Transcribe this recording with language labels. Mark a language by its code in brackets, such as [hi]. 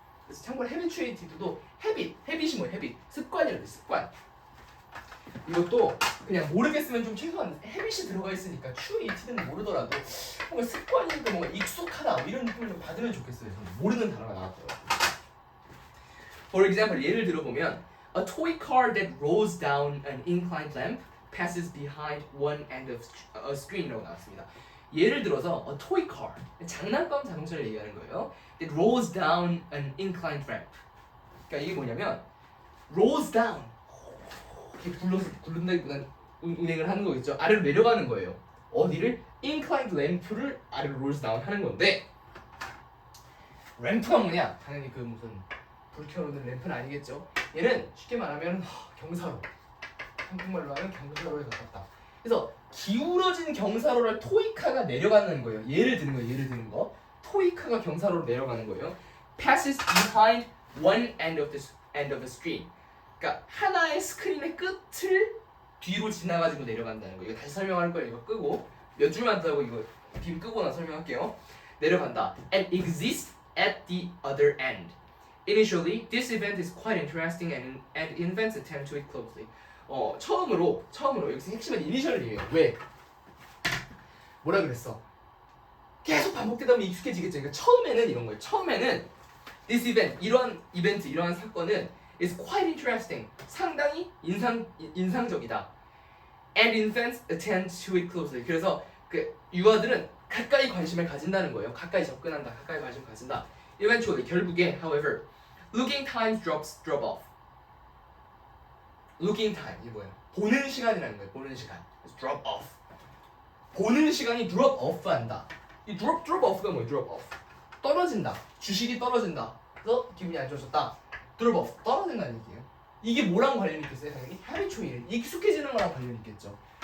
[ko] 그래서 참고로 habituated도 habit이 뭐예요? 습관이라고 습관. 이것도 그냥 모르겠으면 좀 최소한 habit이 들어가 있으니까 trueated는 모르더라도 뭔가 습관이니까 뭔가 익숙하다 이런 느낌을 좀 받으면 좋겠어요. 저는 모르는 단어가 나왔더라고요. [en] For example, [ko] 예를 들어보면 [en] A toy car that rolls down an inclined ramp passes behind one end of a screen이라고 [ko] 나왔습니다. 예를 들어서 [en] a toy car, [ko] 장난감 자동차를 얘기하는 거예요. [en] That rolls down an inclined ramp. [ko] 그러니까 이게 뭐냐면 rolls down, 이렇게 굴른다기보다는 운행을 하는 거겠죠. 아래로 내려가는 거예요. 어디를? inclined ramp를 아래로 rolls down 하는 건데 램프가 뭐냐? 당연히 그 무슨 불 켜놓는 램프는 아니겠죠. 얘는 쉽게 말하면 경사로, 한국말로 하면 경사로에 가깝다. 그래서 기울어진 경사로를 토이카가 내려가는 거예요. 예를 드는 거. 토이카가 경사로로 내려가는 거예요. [en] Passes behind one end of the screen. [ko] 그러니까 하나의 스크린의 끝을 뒤로 지나가지고 내려간다는 거예요. 이거 다시 설명할 거예요. 이거 끄고 몇 줄만 더 하고 이거 빔 끄고 나 설명할게요. 내려간다. [en] And exists at the other end. Initially, this event is quite interesting and infants attend to it closely. [ko] 처음으로 여기서 핵심은 이니셜이에요. 왜? 뭐라 그랬어? 계속 반복되다 보면 익숙해지겠죠. 그러니까 처음에는 이런 거예요. 처음에는 [en] this event, [ko] 이러한 이벤트, 이러한 사건은 [en] is quite interesting. [ko] 상당히 인상적이다. [en] And infants attend to it closely. [ko] 그래서 그 유아들은 가까이 관심을 가진다는 거예요. 가까이 접근한다. 가까이 관심을 가진다. [en] Eventually, [ko] 결국에, [en] however, looking time drop off. [ko] looking time 이게 뭐예요? 보는 시간이라는 거예요. 보는 시간. drop off. 보는 시간이 drop off 한다. 이 drop off가 뭐예요? drop off. 떨어진다. 주식이 떨어진다. 그래서 기분이 안 좋아졌다. drop off. 떨어진다는 얘기예요. 이게 뭐랑 관련이 있겠어요? 당연히 habituate. 익숙해지는 거랑 관련이 있겠죠.